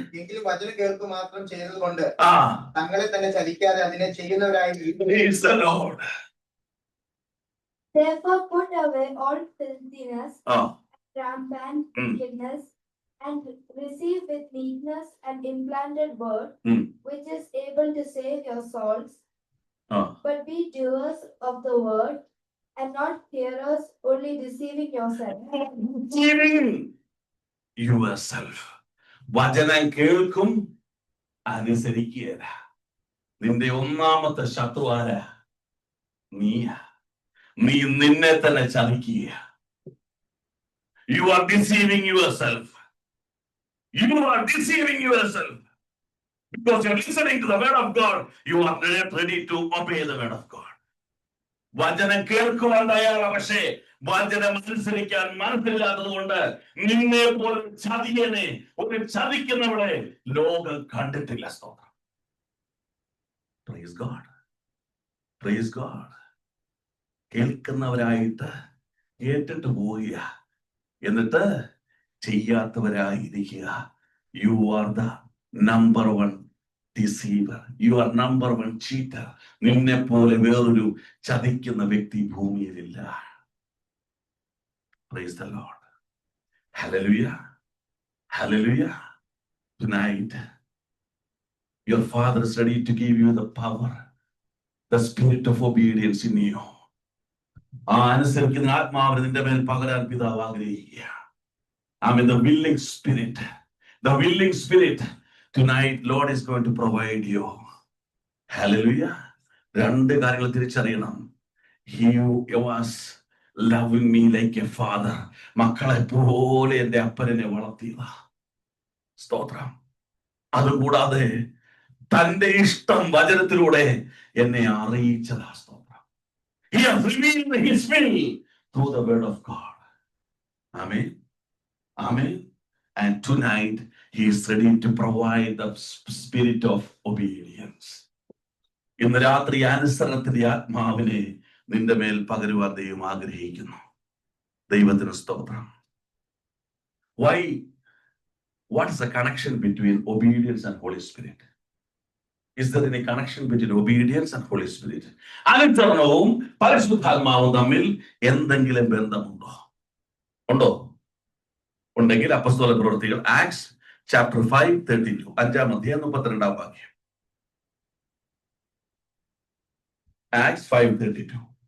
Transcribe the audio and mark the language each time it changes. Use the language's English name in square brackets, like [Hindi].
[Malayalam] എങ്കിലും വചനം കേൾക്കുക മാത്രം ചെയ്തതുകൊണ്ട് തങ്ങളെ തന്നെ ചതിക്കാതെ അതിനെ ചെയ്യുന്നവരായി. [English] Praise the Lord. Therefore put away all filthiness, rampant wickedness, and receive with meekness an implanted word, which is able to save your souls. But be doers of the word and not hearers, only deceiving yourself. Deceiving yourself. [Malayalam] വചനം കേൾക്കും, അനുസരിക്കുക. നിന്റെ ഒന്നാമത്തെ ശത്രു ആരാ? നീ നിന്നെ തന്നെ ചതിക്കുക. [English] You are deceiving yourself. You are deceiving yourself. Because you're listening to the word of God, you are not ready to obey the word of God. [Malayalam] വചനം കേൾക്കുവാൻ തയ്യാറാണ്, പക്ഷേ വചനം അനുസരിക്കാൻ മനസ്സില്ലാത്തത് കൊണ്ട് നിന്നെ പോലെ ചതിയനെ, ഒരു ചതിക്കുന്നവളെ ലോകം കണ്ടിട്ടില്ല. സ്തോത്രം. [English] Praise God. Praise God. [Malayalam] കേൾക്കുന്നവരായിട്ട് കേട്ടിട്ട് പോവുക, എന്നിട്ട് ചെയ്യാത്തവരായിരിക്കുക. [English] You are the number one deceiver. You are number one cheater. [Malayalam] നിന്നെ പോലെ വേറൊരു ചതിക്കുന്ന വ്യക്തി ഭൂമിയിലില്ല. [English] Praise the Lord. Hallelujah. Hallelujah. Tonight, your Father is ready to give you the power, the spirit of obedience in you. [Malayalam] ആ അനുസരിക്കുന്ന ആത്മാവിനെ നിന്റെ മേൽ പകരാൻ പിതാവ് ആഗ്രഹിക്കുക. [English] I mean, the willing spirit. The willing spirit. Tonight, Lord is going to provide you. Hallelujah. [Malayalam] രണ്ട് കാര്യങ്ങൾ തിരിച്ചറിയണം. [English] He was loving me like a father. [Malayalam] മക്കളെ പോലെ എൻ്റെ അപ്പനെ വളർത്തിയത. സ്തോത്രം. അതുകൂടാതെ തന്റെ ഇഷ്ടം വചനത്തിലൂടെ എന്നെ അറിയിച്ചതാ. സ്തോത്രം. [English] He has revealed his will through the word of God. Amen. Amen. And tonight, he is ready to provide the spirit of obedience. [Malayalam] ഇന്ന് രാത്രി അനുസരണത്തിന്റെ ആത്മാവിനെ നിന്റെ മേൽ പകരുവാൻ ദൈവം ആഗ്രഹിക്കുന്നു. ദൈവത്തിന് സ്തോത്രം. [English] Why? What is the connection between obedience and Holy Spirit? Is there any connection between obedience and Holy Spirit? [Malayalam] അനുസരണവും പരിശുദ്ധാത്മാവും തമ്മിൽ എന്തെങ്കിലും ബന്ധമുണ്ടോ? ഉണ്ടോ? ഉണ്ടെങ്കിൽ അപ്പോസ്തല പ്രവൃത്തികൾ ആക്ട്സ് ചാപ്റ്റർ 5:32, 5-ാം അധ്യായം 32-ാം വാക്യം. ആക്ട്സ് 5:32.